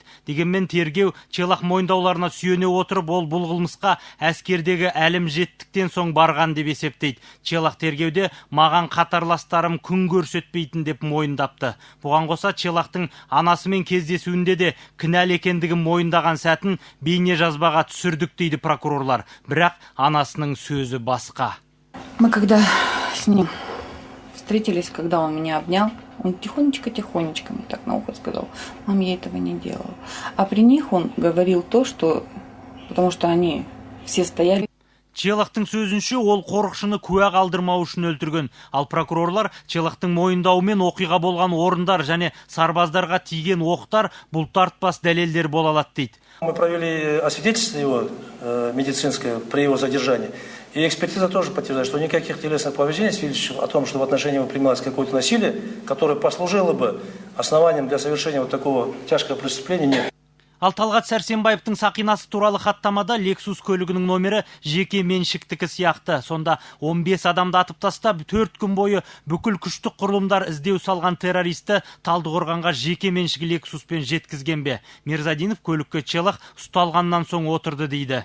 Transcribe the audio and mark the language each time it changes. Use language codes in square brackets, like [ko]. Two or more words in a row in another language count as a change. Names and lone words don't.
[kk] Дегенмен тергеу Челых мойындауларына сүйене отырып, ол бұл қылмысқа әскердегі әлім жеттіктен соң барған деп есептейді. Челых тергеуде маған қатарластарым күн көрсетпейтін деп мойындапты. Бұған қоса Челыхтың анасымен кездесуінде де кінәлі екендігін мойындаған сәтін бейне жазбаға түсірдік дейді прокурорлар. Бірақ анасының сөзі басқа. [ru] Мы когда с ним встретились, когда он меня обнял, он тихонечко мне так на ухо сказал: мам, я этого не делала. А при них он говорил то, что... Потому что они все стояли. [kk] Челыхтың сөзінше ол қорықшыны куә қалдырмау үшін өлтірген. Ал прокурорлар Челыхтың мойындауымен оқиға болған орындар және сарбаздарға тиген оқтар бұлтартпас дәлелдер бола алады дейді. [ru] Мы провели освидетельствование его медицинское при его задержании. И экспертиза тоже подтверждает, что никаких телесных повреждений, свидетельствующих о том, что в отношении его применялось какое-то насилие, которое послужило бы основанием для совершения вот такого тяжкого преступления, нет. [kk] Ал Талғат Сәрсенбаевтың сақинасы туралы хаттамада Lexus көлігінің номері жеке меншіктікі сияқты. Сонда 15 адамды атып тастап, 4 күн бойы бүкіл күштік құрылымдар іздеу салған террористі Талдықорғанға жеке меншігі Lexuспен жеткізген бе? Мирзадинов көлікке Челых ұсталғаннан соң отырды дейді.